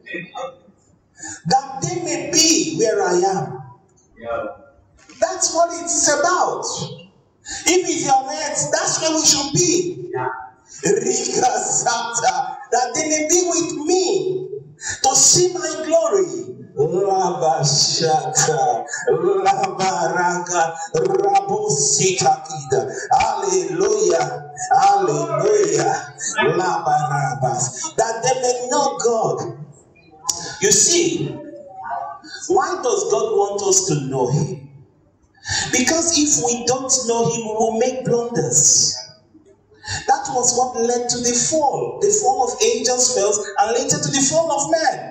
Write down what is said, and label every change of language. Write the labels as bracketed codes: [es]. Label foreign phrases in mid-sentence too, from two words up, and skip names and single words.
[en] That they may be where I am. Yeah. That's what it's about. If it's on earth, that's where we should be. Yeah. Rika Santa, that they may be with me to see my glory. Rabashaka, Rabaraka, Rabusikakida. Hallelujah. Hallelujah. Labarabas. That they may know God. You see, why does God want us to know Him? Because if we don't know Him, we will make blunders. That was what led to the fall. The fall of angels fell, and later to the fall of man.